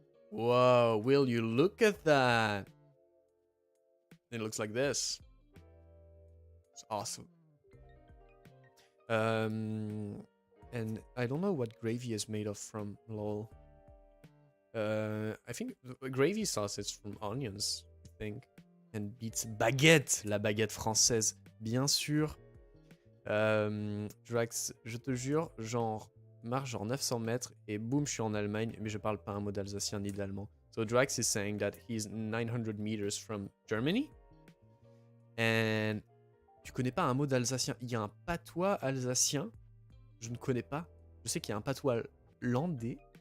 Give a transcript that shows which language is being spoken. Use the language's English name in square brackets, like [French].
[English] Whoa, will you look at that? It looks like this. It's awesome. And I don't know what gravy is made of from, lol. I think the gravy sauce is from onions, I think. [French] And beats baguette, la baguette française, bien sûr. Drax, je te jure, genre, marche genre 900 mètres et boum, je suis en Allemagne, mais je parle pas un mot d'alsacien ni d'allemand. [English] So Drax is saying that he's 900 meters from Germany. [French] And tu connais pas un mot d'alsacien? Il y a un patois alsacien, je ne connais pas. Je sais qu'il y a un patois landais.